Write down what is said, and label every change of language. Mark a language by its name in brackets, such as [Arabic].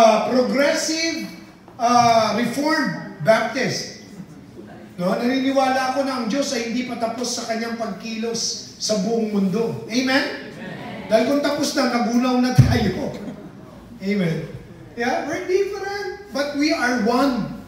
[English] Progressive Reformed Baptist. No? [Filipino] Naniniwala ako na ang Diyos ay hindi pa tapos sa kanyang pagkilos sa buong mundo. Amen? Amen. Dahil kung tapos na, nagunaw na tayo. Amen. [English] Yeah, we're different, but we are one.